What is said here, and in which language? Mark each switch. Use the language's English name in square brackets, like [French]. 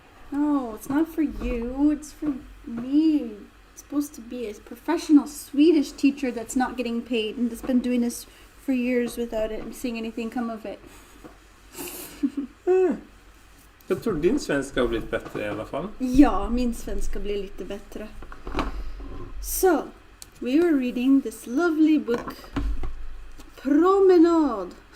[English] No, it's not for you. It's for me. It's supposed to be a professional Swedish teacher that's not getting paid and that's been doing this for years without it and seeing anything come of it. [Swedish] Jag tror din svenska har blivit bättre i alla fall. Ja, min svenska blir lite bättre. [English] So, we were reading this lovely book, Promenade.